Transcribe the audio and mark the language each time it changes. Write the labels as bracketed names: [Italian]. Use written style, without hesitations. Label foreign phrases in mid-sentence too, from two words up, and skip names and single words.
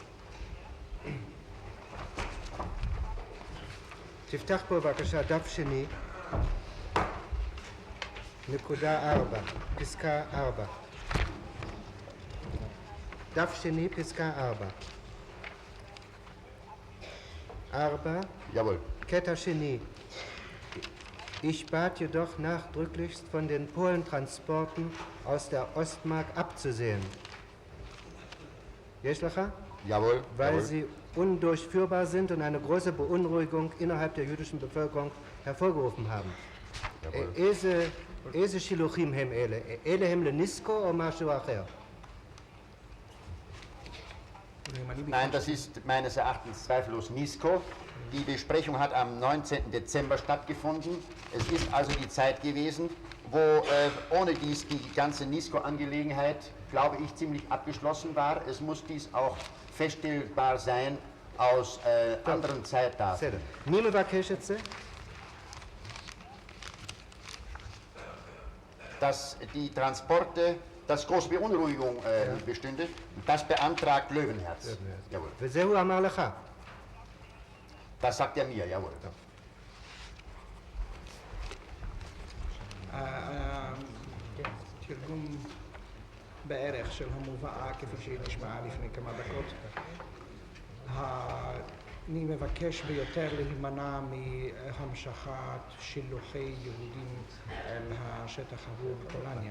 [Hebrew] תפתח פה בבקשה דף שני, נקודה 4, פסקה 4. דף שני, פסקה 4. 4. [German] Jawohl. [Hebrew] קטע שני. [German] Ich bat jedoch nachdrücklichst von den Polentransporten aus der Ostmark abzusehen. [Hebrew] יש לך? [German] Jawohl. Weil Jawohl. sie undurchführbar sind und eine große Beunruhigung innerhalb der jüdischen Bevölkerung hervorgerufen haben. [Hebrew] איזה שילוחים הם אלה? אלה הם לניסקו או משהו אחר? [German] Nein, das ist meines Erachtens zweifellos Nisko. Die Besprechung hat am 19. Dezember stattgefunden. Es ist also die Zeit gewesen, wo ohne dies die ganze Nisko-Angelegenheit, glaube ich, ziemlich abgeschlossen war. Es muss dies auch feststellbar sein aus anderen Zeitdaten. [Hebrew] מי מבקש את זה? [German] Dass die Transporte, dass große Beunruhigung bestünde, das beantragt Löwenherz. Jawohl. [Hebrew] וזה הוא אמר לך? [German] Das sagt er mir, jawohl. [Hebrew] תרגום בערך של המובאה כפי שהיא נשמעה לפני כמה דקות. אני מבקש ביותר להימנע מהמשכת שילוחי יהודים אל השטח ההוא בפולניה.